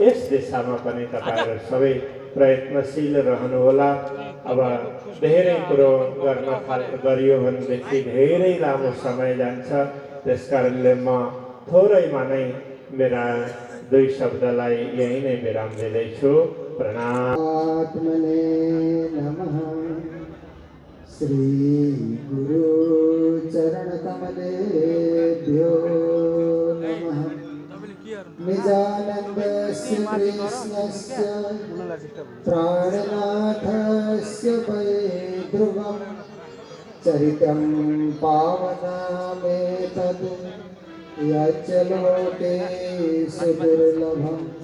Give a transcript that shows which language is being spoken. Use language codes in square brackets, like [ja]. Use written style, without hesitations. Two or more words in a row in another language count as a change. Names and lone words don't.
[ne] यस दिशामा पनि तपाईहरु सबै प्रयत्नशील रहनुहोला। अब धेरै कुरो गरियो भनेदेखि धेरै लामो समय जान्छ। त्यसकारणले म थोरैमा नै मेरा 2 शब्दलाई यही नै विराम दिँदैछु। प्रणाम। [sa] आत्मने नमः। श्री गुरु चरण कमलेभ्यो नमः। निजानन्दस्य कृष्णस्य प्राणनाथस्य वै ध्रुवं चरितं पावनमेतद् यच्च लोके सुदुर्लभं।